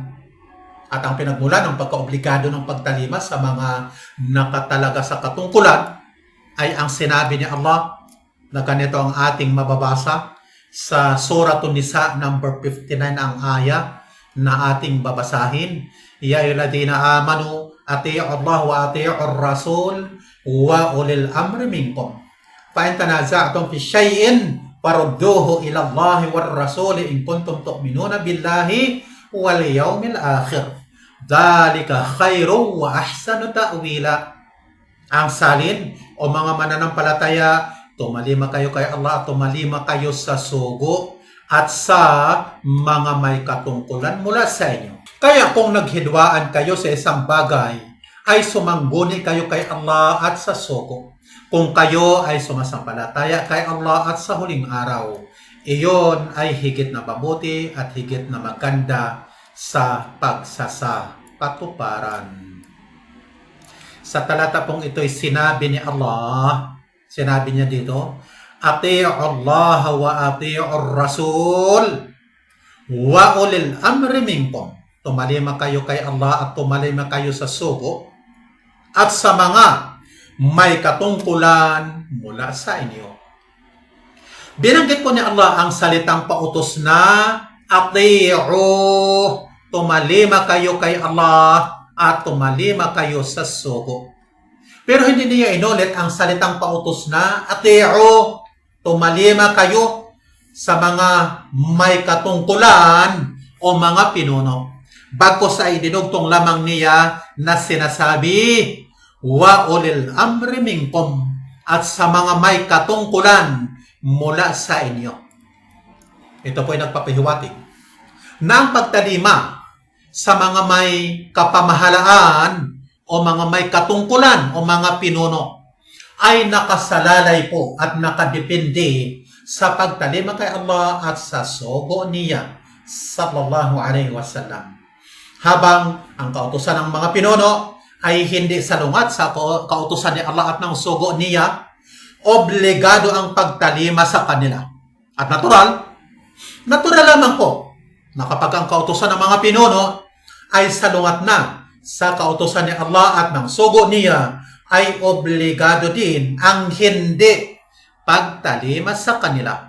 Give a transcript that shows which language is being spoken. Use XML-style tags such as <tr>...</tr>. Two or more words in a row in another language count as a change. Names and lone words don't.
<tl>At ang pinagmulan ng pagkaobligado ng pagtalima sa mga nakatalaga sa katungkulan ay ang sinabi ni Allah na ganito ang ating mababasa sa Suratun Nisa number 59 ang aya na ating babasahin.</tl> <ar>يا أيها الذين آمنوا أطيعوا الله و أطيعوا الرسول و أولي الأمر منكم. فإن تنازعتم في شيء فردوه إلى الله والرسول إن كنتم تؤمنون بالله واليوم الآخر. ذلك خير و أحسن تأويلا.</ar> <tl>Ang salin o mga mananampalataya, tumalima kayo kay Allah at tumalima kayo sa sugo at sa mga may katungkulan mula sa inyo. Kaya kung naghidwaan kayo sa isang bagay, ay sumangguni kayo kay Allah at sa sugo. Kung kayo ay sumasampalataya kay Allah at sa huling araw, iyon ay higit na mabuti at higit na maganda sa pagsasapatuparan. Sa talata pong ito'y sinabi ni Allah Sinabi niya dito,</tl> <ar>أطيعوا الله و أطيعوا الرسول و أولي الأمر منكم.</ar> <tl>Tumalima kayo kay Allah at tumalima kayo sa sugo at sa mga may katungkulan mula sa inyo. Binanggit po ni Allah ang salitang pautos na Ati'u. Tumalima kayo kay Allah at tumalima kayo sa sugo. Pero hindi niya inulit ang salitang pautos na Ati'u. Tumalima kayo sa mga may katungkulan o mga pinuno. Bagkus ay dinugtong lamang niya na sinasabi,</tl> <ar>و أولي الأمر منكم,</ar> <tl>at sa mga may katungkulan mula sa inyo. Ito po ay nagpapahiwatig na ang pagtalima sa mga may kapamahalaan o mga may katungkulan o mga pinuno ay nakasalalay po at nakadepende sa pagtalima kay Allah at sa sugo niya</tl> <ar>صلى الله عليه وسلم.</ar> <tl>Habang ang kautusan ng mga pinuno ay hindi salungat sa kautusan ni Allah at ng sugo niya, obligado ang pagtalima sa kanila. At natural lamang po na kapag ang kautusan ng mga pinuno ay salungat na sa kautusan ni Allah at ng sugo niya, ay obligado din ang hindi pagtalima sa kanila.</tl>